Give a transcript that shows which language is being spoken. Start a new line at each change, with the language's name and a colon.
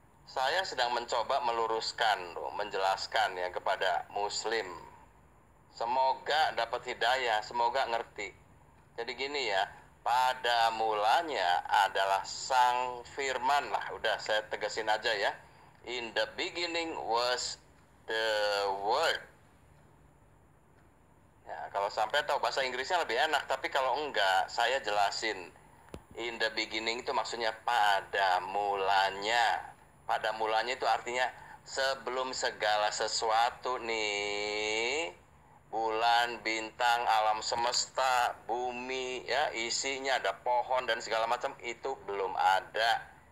Indonesian: Saya sedang mencoba meluruskan, menjelaskan ya kepada Muslim. Semoga dapat hidayah, semoga ngerti. Jadi gini ya, pada mulanya adalah Sang Firman lah. Udah saya tegasin aja ya.
English: In the beginning was the Word.
Indonesian: Ya, kalau sampai tahu bahasa Inggrisnya lebih enak, tapi kalau enggak, saya jelasin.
English: In the beginning
Indonesian: itu maksudnya pada mulanya. Pada mulanya itu artinya sebelum segala sesuatu nih, bulan, bintang, alam semesta, bumi, ya isinya ada pohon dan segala macam, itu belum ada.